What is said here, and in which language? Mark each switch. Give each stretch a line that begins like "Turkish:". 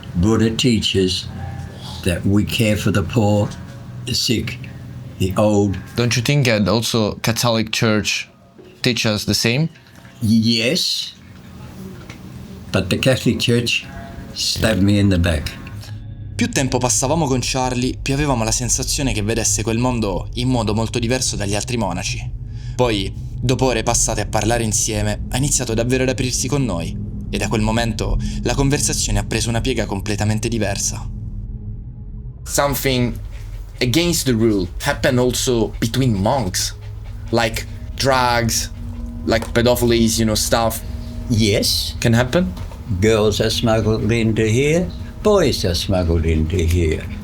English: Buddha teaches that we care for the poor, the sick, the old. Don't you think that also Catholic Church teaches the same? Yes, but the Catholic Church stabbed me in the back.
Italian: Più tempo passavamo con Charlie, più avevamo la sensazione che vedesse quel mondo in modo molto diverso dagli altri monaci. Poi, dopo ore passate a parlare insieme, ha iniziato davvero ad aprirsi con noi, e da quel momento la conversazione ha preso una piega completamente diversa.
English: Something against the rule happened also between monks, like drugs, like pedophilia, stuff Yes, can happen. girls are smuggled into here, boys are smuggled into here.